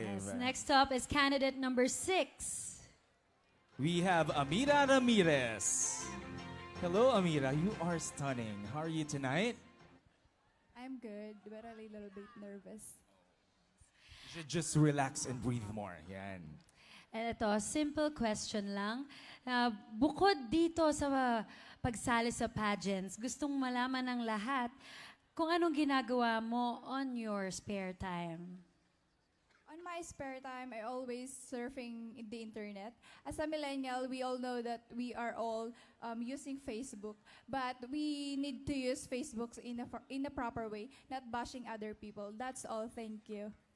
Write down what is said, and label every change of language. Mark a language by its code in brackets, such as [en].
[en] Yes, next up is candidate number 6. We have Amira Ramirez. Hello, Amira. You are stunning. How are you tonight? I'm good, but a little bit nervous. You should just relax and breathe more. [tl] Yan. Ito, simple question lang. Bukod dito sa pagsali sa pageants, gustong malaman ng lahat kung anong ginagawa mo [en] on your spare time. On my spare time, I always surfing in the internet. As a millennial, we all know that we are all using Facebook, but we need to use Facebook in a proper way, not bashing other people. That's all. Thank you.